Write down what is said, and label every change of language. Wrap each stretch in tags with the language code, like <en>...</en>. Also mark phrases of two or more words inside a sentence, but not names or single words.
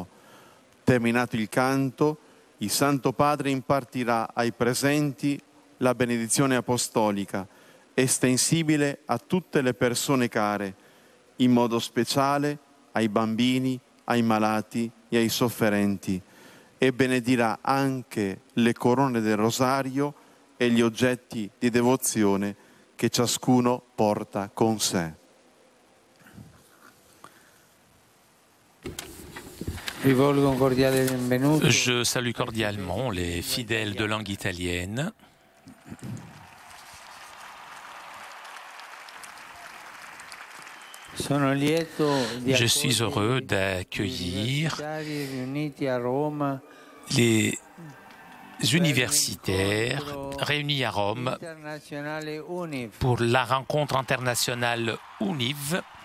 <it>Terminato il canto, il Santo Padre impartirà ai presenti la benedizione apostolica, estensibile a tutte le persone care, in modo speciale ai bambini, ai malati e ai sofferenti, e benedirà anche le corone del rosario e gli oggetti di devozione che ciascuno porta con sé.</it> <fr>Je salue cordialement les fidèles de langue italienne. Je suis heureux d'accueillir les universitaires réunis à Rome pour la rencontre internationale UNIV</fr>